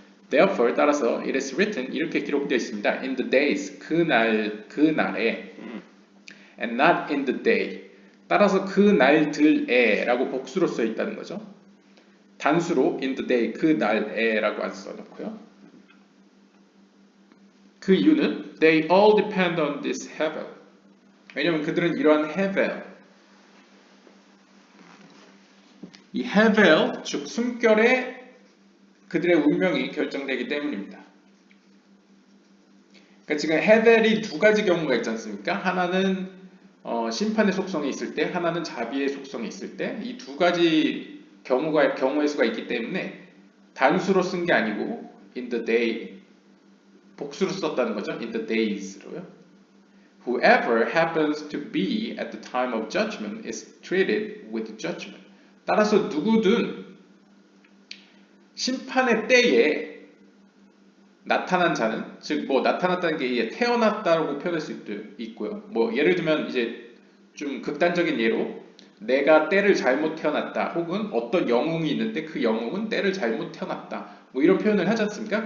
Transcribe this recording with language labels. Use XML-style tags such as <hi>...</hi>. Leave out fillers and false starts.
<en>Therefore,</en> <ko>따라서</ko> <en>it is written,</en> <ko>이렇게 기록되어 있습니다.</ko> <en>In the days,</en> <ko>그날에</ko> <en>and not in the day.</en> <ko>따라서 그날들에 라고 복수로 써 있다는 거죠. 단수로</ko> <en>in the day,</en> <ko>그날에 라고 안 써놓고요. 그 이유는</ko> <en>they all depend on this hevel.</en> <ko>왜냐하면 그들은 이러한 헤벨, 이 헤벨, 즉 숨결에 그들의 운명이 결정되기 때문입니다. 그러니까 지금 헤벨이 두 가지 경우가 있지 않습니까? 하나는 심판의 속성이 있을 때, 하나는 자비의 속성이 있을 때, 이 두 가지 경우의 수가 있기 때문에 단수로 쓴 게 아니고</ko> <en>in the day,</en> <ko>복수로 썼다는 거죠.</ko> <en>in the days로요. Whoever happens to be at the time of judgment is treated with judgment.</en> <ko>따라서 누구든 심판의 때에 나타난 자는, 즉 뭐 나타났다는 게 태어났다고 표현할 수 있고요. 뭐 예를 들면 이제 좀 극단적인 예로 내가 때를 잘못 태어났다, 혹은 어떤 영웅이 있는데 그 영웅은 때를 잘못 태어났다, 뭐 이런 표현을 하지 않습니까?</ko>